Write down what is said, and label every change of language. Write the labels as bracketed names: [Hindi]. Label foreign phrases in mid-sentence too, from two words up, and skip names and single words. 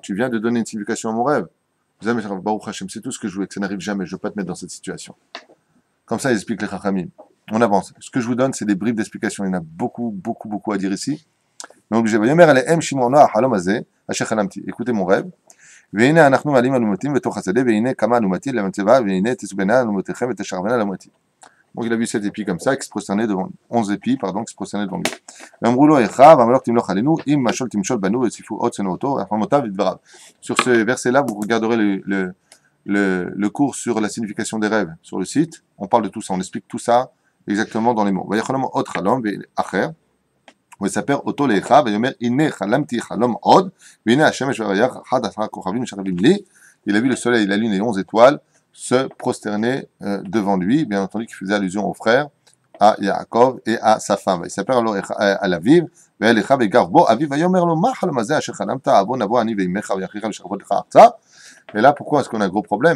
[French] Tu viens de donner une signification à mon rêve. Jamais ça n'arrivera. [Hebrew] ברוך השם, [French] c'est tout ce que je voulais, que ça n'arrive jamais. Je ne veux pas te mettre dans cette situation. Comme ça, ils expliquent les Chachamim. On avance. Ce que je vous donne, c'est des bribes d'explications. Il y en a beaucoup, beaucoup, beaucoup à dire ici. Mais obligé. Écoutez mon rêve. [Hebrew] והנה אנחנו מעלים אלומתים בתוך השדה, והנה כמה אלומתים למצבה, והנה תסבנה אלומתיכם ותשרבנה אלומתי. [French] Donc il a vu 7 épis comme ça, qui se prosternaient devant 11 épis, pardon, qui se prosternaient devant lui. [Hebrew] ואמרו לו, איכה, ואמרו תמלוך עלינו, אם משול תמשול בנו, וציפו עוד שנאו אותו, החמותיו ודבריו. [French] Sur ce verset-là, vous regarderez le cours sur la signification des rêves sur le site. On parle de tout ça, on explique tout ça exactement dans les mots. [Hebrew] ויחלום עוד חלום אחר. ויספר אותו לאחיו, ויאמר, הנה חלמתי חלום עוד, והנה השמש והירח, 11 כוכבים משרבים לי. [French] Il a vu le soleil, la lune et 11 étoiles se prosterner devant lui, bien entendu qui faisait allusion aux frères, à Yaakov et à sa femme. Il s'appelle alors à la vive, et là pourquoi est-ce qu'on a un gros problème?